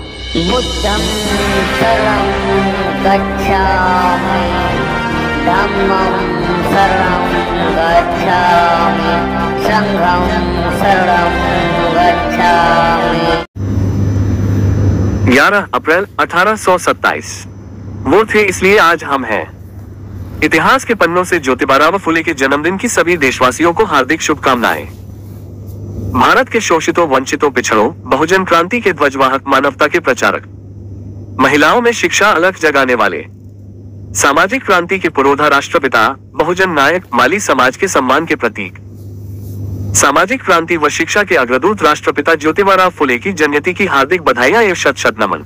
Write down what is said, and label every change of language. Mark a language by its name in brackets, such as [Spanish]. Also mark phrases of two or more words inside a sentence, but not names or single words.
[Pali] बुद्धं शरणं गच्छामि, धम्मं शरणं गच्छामि, संघं शरणं गच्छामि। [Hindi] 11 अप्रैल 1827 वो थे, इसलिए आज हम हैं। इतिहास के पन्नों से ज्योतिबा फुले के जन्मदिन की सभी देशवासियों को हार्दिक शुभकामनाएं। भारत के शोषितों, वंचितों, पिछड़ों, बहुजन क्रांति के ध्वजवाहक, मानवता के प्रचारक, महिलाओं में शिक्षा अलख जगाने वाले, सामाजिक क्रांति के पुरोधा, राष्ट्रपिता, बहुजन नायक, माली समाज के सम्मान के प्रतीक, सामाजिक क्रांति व शिक्षा के अग्रदूत राष्ट्रपिता ज्योतिबा फुले की जयंती की हार्दिक बधाइयां एवं शत शत नमन।